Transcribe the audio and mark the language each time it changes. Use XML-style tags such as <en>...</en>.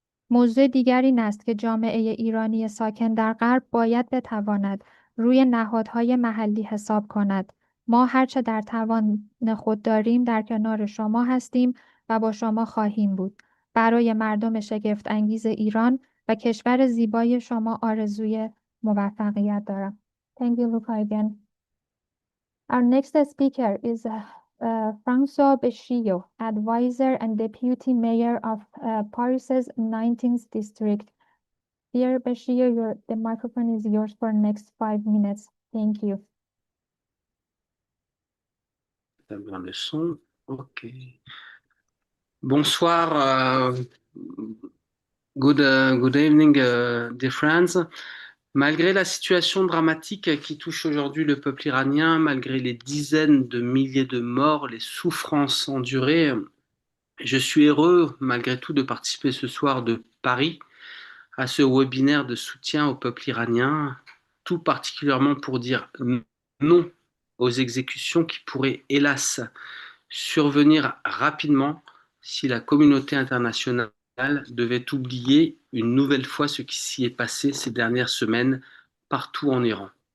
<fa>موضوع دیگر این است که جامعه ایرانی ساکن در غرب باید بتواند روی نهادهای محلی حساب کند. ما هرچه در توان خود داریم در کنار شما هستیم و با شما خواهیم بود. برای مردم شگفت انگیز ایران و کشور زیبای شما آرزوی موفقیت دارم.</fa> <en>Thank you, Luca, again. Our next speaker is François Béchillot, advisor and deputy mayor of Paris's 19th district. Dear Béchillot, the microphone is yours for the next 5 minutes. Thank you.</en> <fr>Le son. Ok. Bonsoir.</fr> <en>Good evening, dear friends.</en> <fr>Malgré la situation dramatique qui touche aujourd'hui le peuple iranien, malgré les dizaines de milliers de morts, les souffrances endurées, je suis heureux malgré tout de participer ce soir de Paris à ce webinaire de soutien au peuple iranien, tout particulièrement pour dire non aux exécutions qui pourraient hélas survenir rapidement si la communauté internationale devait oublier une nouvelle fois ce qui s'y est passé ces dernières semaines partout en Iran.</fr>